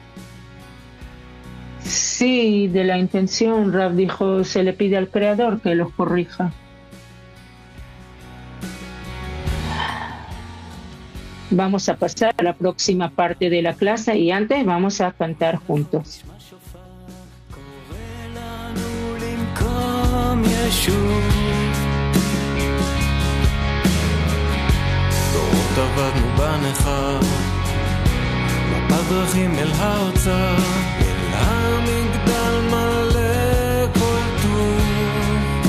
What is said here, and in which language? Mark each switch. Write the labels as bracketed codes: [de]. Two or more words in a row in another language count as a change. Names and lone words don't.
[es] Sí, de la intención, Rav dijo, se le pide al Creador que los corrija. Vamos a pasar a la próxima parte de la clase y antes vamos a cantar juntos. [he] בדרכים אל האוצר, אל המגדל מלא כל טוב.